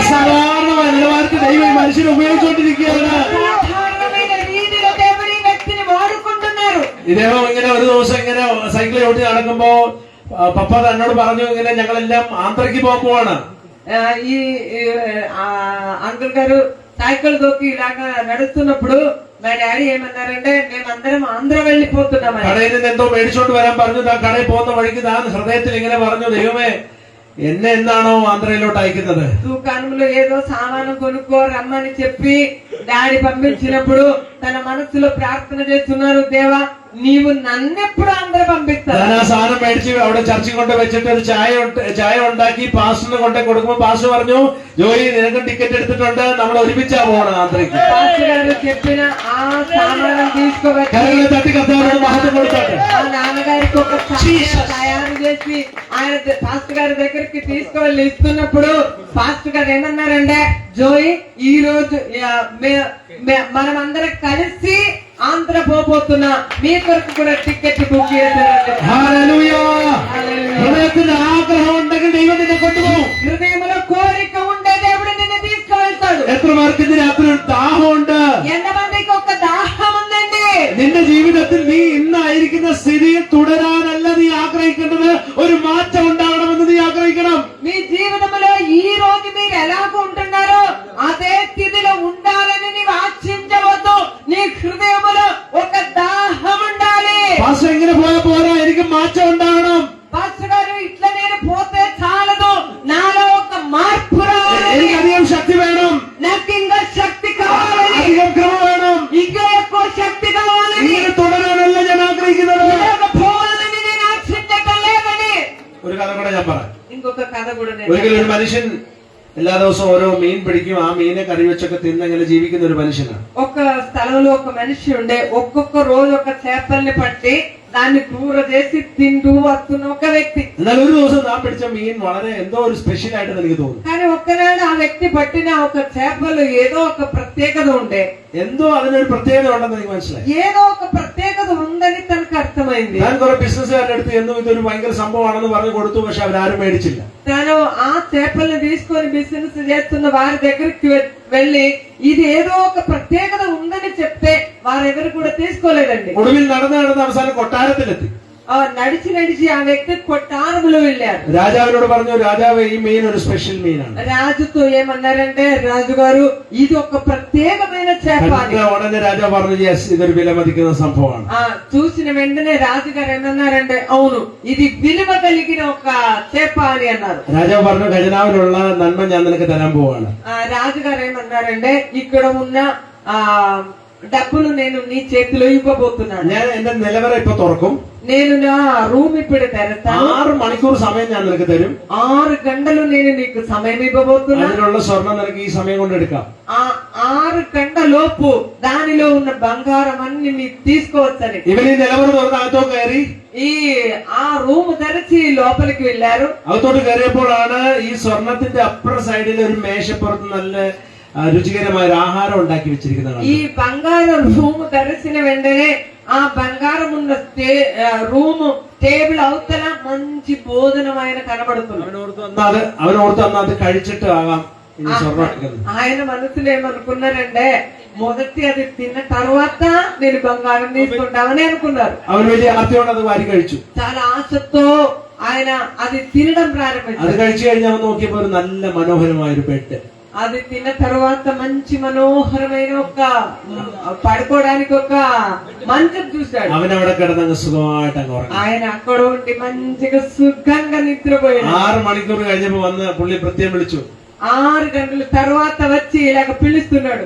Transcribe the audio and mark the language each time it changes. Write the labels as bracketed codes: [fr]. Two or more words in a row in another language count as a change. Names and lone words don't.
[ml] അസാധാരണമായ നിലവാരത്തിൽ ദൈവം ഈ മനുഷ്യനെ ഉപയോഗിച്ചുകൊണ്ടിരിക്കുകയാണ്. [te] సాధారణమైన రీతిలో దేవుని ఈ వ్యక్తిని వాడుకుంటున్నారు. [ml] ഇദ്ദേഹം ഇങ്ങനെ ഒരു ദിവസം ഇങ്ങനെ സൈക്കിൾ ഓട്ടി നടക്കുമ്പോ പപ്പ എന്നോട് പറഞ്ഞു, ഇങ്ങനെ ഞങ്ങളെല്ലാം ആന്ധ്രയ്ക്ക് പോകാൻ പോവാണ്. [te] ఈ అంకుల్ గారు సైకిల్ దొక్కి ఇలాగా నడుస్తున్నప్పుడు మా డాడీ ఏమన్నారంటే మేమందరం ఆంధ్ర వెళ్ళిపోతున్నామని. [ml] കടയിൽ നിന്ന് എന്തോ മേടിച്ചോണ്ട് വരാൻ പറഞ്ഞു. താൻ കടയിൽ പോകുന്ന വഴിക്ക് താൻ ഹൃദയത്തിൽ ഇങ്ങനെ പറഞ്ഞു, ദൈവമേ എന്നെ എന്നാണോ ആന്ധ്രയിലോട്ട് അയക്കുന്നത്? [te] దుకాణంలో ఏదో సామాను కొనుక్కో రమ్మని చెప్పి డాడీ పంపించినప్పుడు తన మనసులో ప్రార్థన చేస్తున్నారు, దేవా నీవు నన్నెప్పుడు ఆంధ్ర పంపిస్తావు? [ml] ഞാൻ ആ സാധനം മേടിച്ച് അവിടെ ചർച്ചിൽ കൊണ്ട് വെച്ചിട്ട് ഒരു ചായ ഉണ്ടാക്കി പാസ്റ്ററിന് കൊണ്ടേ കൊടുക്കുമ്പോ പാസ്റ്റർ പറഞ്ഞു, ജോയി നിനക്ക് ടിക്കറ്റ് എടുത്തിട്ടുണ്ട്, നമ്മൾ ഒരുമിച്ചാ പോകണം ആന്ധ്രയ്ക്ക്. [te] పాస్టర్ గారు చెప్పిన ఆ సామానం తీసుకువచ్చి [ml] കരങ്ങളെ തട്ടി കർത്താവിനോട് മഹത്വം കൊടുത്തോട്ടെ. [te] ఆ నాన్నగారికి ఒక సామాను తయారు చేసి ఆయన పాస్టర్ గారి దగ్గరికి తీసుకువెళ్ళి ఇస్తున్నప్పుడు పాస్టర్ గారు ఏమన్నారంటే, జోయి ఈ రోజు మనం అందరం కలిసి ఆంధ్ర పోబోతున్నా, మీ కొరకు కూడా టికెట్ బుక్ చేశారంటే. [ml] ഹല്ലേലൂയ. ഹൃദയത്തിൽ ആഗ്രഹം ഉണ്ടെങ്കിൽ ദൈവം നിന്നെ കൊണ്ടുപോകും. [te] హృదయంలో కోరిక ఉండే దేవుడు నిన్ను తీసుకువెళ్తాడు. [ml] എത്ര പേർക്ക് ഇന്ന് രാത്രി ഒരു ദാഹമുണ്ട്? [te] ఎంతమందికి ఒక దాహం ఉందండి? [ml] നിന്റെ ജീവിതത്തിൽ നീ ഇന്നായിരിക്കുന്ന സ്ഥിതിയിൽ തുടരാനല്ല നീ ആഗ്രഹിക്കേണ്ടത്, ഒരു മാറ്റം ഉണ്ടാകണമെന്ന് നീ ആഗ്രഹിക്കണം. [te] మీ జీవితంలో ఈ రోజు మీరు ఎలాగ ఉంటున్నారో అదే స్థితిలో ఉండాలని నీవు ఆశించవద్దు. నీ హృదయంలో ఒక దాహం ఉండాలి. [ml] പാസ്റ്റർ എങ്ങനെ പോയാൽ പോരാ, എനിക്ക് മാറ്റം ഉണ്ടാകണം. [te] పాస్టర్ గారు ఇట్లా నేను పోతే చాలదు, నాలో ఒక మార్పు రావాలి. [ml] എനിക്ക് അധികം ശക്തി വേണം, [te] నాకు ఇంకా శక్తి కావాలి, [ml] അധികം ക്രമ വേണം. [te] ఇంకా ఎక్కువ శక్తి కావాలని, [ml] ഇങ്ങനെ തുടരാനല്ല ഞാൻ ആഗ്രഹിക്കുന്നത്. [te] ఇలాగ పోవాలని నేను ఆశించటం లేదని. [ml] ഒരു കഥ കൂടെ ഞാൻ പറയാം. [te] ఇంకొక కథ కూడా నేను [ml] ഒരിക്കലും ഒരു മനുഷ്യൻ എല്ലാ ദിവസവും ഓരോ മീൻ പിടിക്കും, ആ മീനെ കറി വെച്ചൊക്കെ തിന്നങ്ങനെ ജീവിക്കുന്ന ഒരു മനുഷ്യനാണ്. [te] ఒక స్థలంలో ఒక మనిషి ఉండే, ఒక్కొక్క రోజు ఒక చేపల్ని పట్టి దాన్ని కూర చేసి తింటూ వస్తున్న ఒక వ్యక్తి. [ml] എന്നാൽ ഒരു ദിവസം നാം പിടിച്ച മീൻ വളരെ എന്തോ ഒരു സ്പെഷ്യൽ ആയിട്ട് എനിക്ക് തോന്നുന്നു. [te] కానీ ఒక్కనాడు ఆ వ్యక్తి పట్టిన ఒక చేపలు ఏదో ఒక ప్రత్యేకత ఉండే, [ml] എന്തോ അതിനൊരു പ്രത്യേകത ഉണ്ടെന്ന് എനിക്ക് മനസ്സിലായി. [te] ఏదో ఒక ప్రత్యేకత ఉందని తనకు అర్థమైంది. [ml] ഞാൻ കുറെ ബിസിനസ്സുകാരുടെ അടുത്ത് എന്നും ഇതൊരു ഭയങ്കര സംഭവമാണെന്ന് പറഞ്ഞു കൊടുത്തു, പക്ഷെ അവരാരും మేడిച്ചില്ല. [te] తను ఆ చేపల్ని తీసుకొని బిజినెస్ చేస్తున్న వారి దగ్గరికి వెళ్ళి ఇది ఏదో ఒక ప్రత్యేకత ఉందని చెప్తే వారెవరు కూడా తీసుకోలేదండి. [ml] ഒടുവിൽ നടന്ന് അവസാനം കൊട്ടാരത്തിലെത്തി. [te] నడిచి నడిచి ఆ వ్యక్తి కొట్టారంలో వెళ్ళారు. [ml] രാജാവിനോട് പറഞ്ഞു, രാജാവ് ഈ മീൻ ഒരു സ്പെഷ്യൽ മീനാണ്. [te] రాజుతో ఏమన్నారంటే, రాజుగారు ఇది ఒక ప్రత్యేకమైన చేప అని. [ml] ഉടനെ രാജാവ് പറഞ്ഞു, യെസ്, ഇതൊരു വിലമതിക്കുന്ന സംഭവമാണ്. [te] చూసిన వెంటనే రాజుగారు ఏమన్నారంటే, అవును ఇది విలువ కలిగిన ఒక చేప అని అన్నారు. [ml] രാജാവ് പറഞ്ഞു, ഖജനാവിലുള്ള നന്മ ഞാൻ നിനക്ക് തരാൻ പോവാണ്. [te] రాజుగారు ఏమన్నారంటే, ఇక్కడ ఉన్న డబ్బులు నేను నీ చేతిలో ఇవ్వబోతున్నాను. [ml] ഞാൻ എന്റെ നിലവറ ഇപ്പൊ തുറക്കും. [te] నేను నా రూమ్ ఇప్పుడు తెరతాను. [ml] 6 മണിക്കൂർ സമയം ഞാൻ നിനക്ക് തരും. [te] 6 గంటలు నేను నీకు సమయం ఇవ్వబోతున్నాను. [ml] അതിനുള്ള സ്വർണം നിനക്ക് ഈ സമയം കൊണ്ട് എടുക്കാം. [te] 6 గంటల లోపు దానిలో ఉన్న బంగారం అన్ని నీకు తీసుకోవచ్చని. [ml] ഇവൻ ഈ നിലവറ തുറന്ന് അകത്തോട്ട് കയറി. [te] ఈ ఆ రూమ్ తెరిచి లోపలికి వెళ్ళారు. [ml] അകത്തോട്ട് കയറിയപ്പോഴാണ് ഈ സ്വർണത്തിന്റെ അപ്പുറ സൈഡിൽ ഒരു മേശപ്പുറത്ത് നല്ല രുചികരമായ ഒരു ആഹാരം ഉണ്ടാക്കി വെച്ചിരിക്കുന്നത്. [te] ఈ బంగారం రూమ్ తెరిచిన వెంటనే ఆ బంగారం ఉన్న రూమ్ టేబుల్ అవతల మంచి భోజనం ఆయన కనబడుతుంది. [ml] അവനോർത്ത് അന്ന് അത് കഴിച്ചിട്ട് ആകാം ഇനി സ്വർണം എടുക്കുന്നത്. [te] ఆయన మనసులో ఏమనుకున్నారంటే, మొదటి అది తిన్న తర్వాత నేను బంగారం తీసుకుంటామని అనుకున్నారు. [ml] അവൻ വലിയ ആർത്തിയോടെ അത് വാരി കഴിച്ചു. [te] చాలా ఆశతో ఆయన అది తినడం [ml] അത് [te] ప్రారంభించారు. [ml] കഴിച്ചു കഴിഞ്ഞ് അവൻ നോക്കിയപ്പോ ഒരു നല്ല മനോഹരമായ ഒരു ബെഡ്. [te] అది తిన్న తర్వాత మంచి మనోహరమైన ఒక పడుకోవడానికి ఒక మంచం చూశాడు. [ml] അവൻ അവിടെ കിടന്നങ്ങ് സുഖമായിട്ട് അങ്ങ് ഉറങ്ങി. [te] ఆయన అక్కడ ఉండి మంచిగా సుఖంగా నిద్రపోయాడు. [ml] 6 മണിക്കൂർ കഴിഞ്ഞപ്പോ വന്ന് പുള്ളി പ്രത്യേകം വിളിച്ചു. [te] 6 గంటల తర్వాత వచ్చి ఇలాగ పిలుస్తున్నాడు.